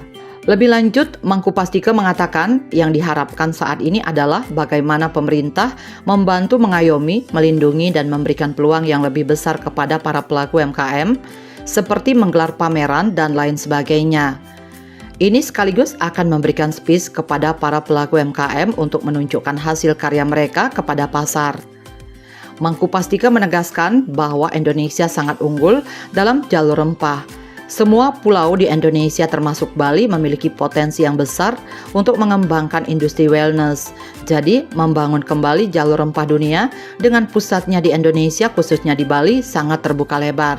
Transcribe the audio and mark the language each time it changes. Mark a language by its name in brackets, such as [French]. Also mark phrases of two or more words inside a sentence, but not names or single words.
[Indonesian] Lebih lanjut, Mangkupastike mengatakan yang diharapkan saat ini adalah bagaimana pemerintah membantu mengayomi, melindungi, dan memberikan peluang yang lebih besar kepada para pelaku UMKM, seperti menggelar pameran dan lain sebagainya. Ini sekaligus akan memberikan space kepada para pelaku UMKM untuk menunjukkan hasil karya mereka kepada pasar. Mangku Pastika menegaskan bahwa Indonesia sangat unggul dalam jalur rempah. Semua pulau di Indonesia termasuk Bali memiliki potensi yang besar untuk mengembangkan industri wellness. Jadi, membangun kembali jalur rempah dunia dengan pusatnya di Indonesia khususnya di Bali sangat terbuka lebar.